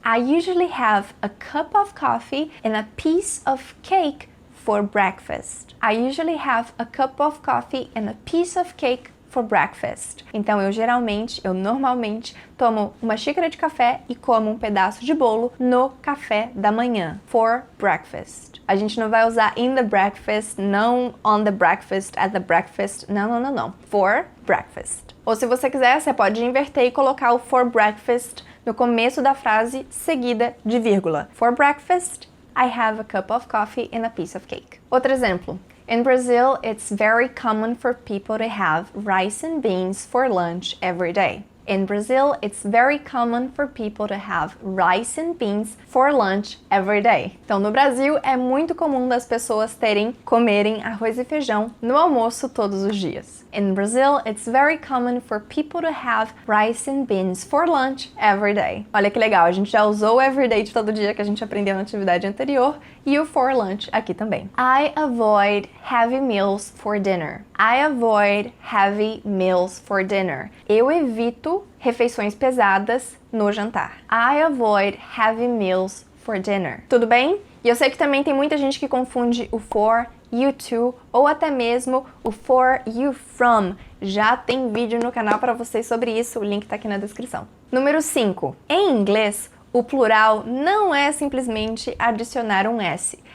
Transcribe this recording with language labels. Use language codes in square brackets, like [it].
[en] I usually have a cup of coffee and a piece of cake for breakfast. I usually have a cup of coffee and a piece of cake for breakfast. [pt] Então, eu normalmente tomo uma xícara de café e como um pedaço de bolo no café da manhã. [en] For breakfast. [pt] A gente não vai usar in the breakfast, não on the breakfast, at the breakfast. Não. For breakfast. Ou se você quiser, você pode inverter e colocar o for breakfast no começo da frase, seguida de vírgula. [en] For breakfast, I have a cup of coffee and a piece of cake. [pt] Outro exemplo. [en] In Brazil, it's very common for people to have rice and beans for lunch every day. In Brazil, it's very common for people to have rice and beans for lunch every day. [pt] Então, no Brasil, é muito comum das pessoas comerem arroz e feijão no almoço todos os dias. [en] In Brazil, it's very common for people to have rice and beans for lunch every day. [pt] Olha que legal, a gente já usou o everyday de todo dia que a gente aprendeu na atividade anterior e o for lunch aqui também. [en] I avoid heavy meals for dinner. I avoid heavy meals for dinner. [pt] Eu evito refeições pesadas no jantar. [en] I avoid heavy meals for dinner. [pt] Tudo bem? E eu sei que também tem muita gente que confunde o for, you to, ou até mesmo o for, you from. Já tem vídeo no canal para vocês sobre isso, o link tá aqui na descrição. Número 5. Em inglês, o plural não é simplesmente adicionar um S.